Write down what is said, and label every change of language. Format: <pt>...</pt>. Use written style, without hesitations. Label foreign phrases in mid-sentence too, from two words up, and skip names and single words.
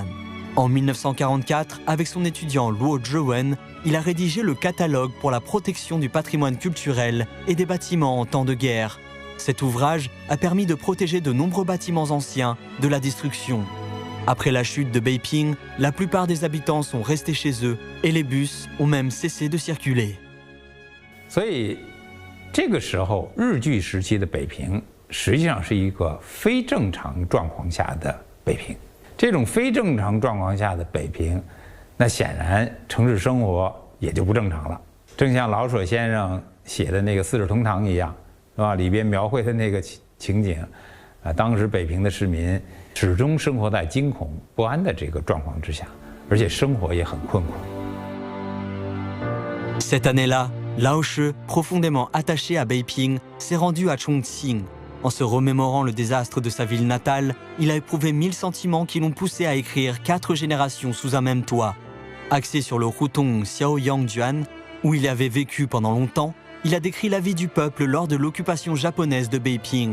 <fr>En 1944, avec son étudiant Luo Zhiwen, il a rédigé le catalogue pour la protection du patrimoine culturel et des bâtiments en temps de guerre. Cet ouvrage a permis de protéger de nombreux bâtiments anciens de la destruction. Après la chute de Beiping, la plupart des habitants sont restés chez eux et les bus ont même cessé de circuler.</fr> <zh>所以，这个时候日据时期的北平实际上是一个非正常状况下的北平。这种非正常状况下的北平，那显然城市生活也就不正常了。正像老舍先生写的那个《四世同堂》一样，是吧？里边描绘的那个情景，当时北平的市民始终生活在惊恐不安的这个状况之下，而且生活也很困苦。</zh> <fr>Cette année-là, Lao She, profondément attaché à Beiping, s'est rendu à Chongqing. En se remémorant le désastre de sa ville natale, il a éprouvé 1000 sentiments qui l'ont poussé à écrire 4 générations sous un même toit. Axé sur le Hutong Xiaoyangjuan, où il avait vécu pendant longtemps, il a décrit la vie du peuple lors de l'occupation japonaise de Beiping.</fr>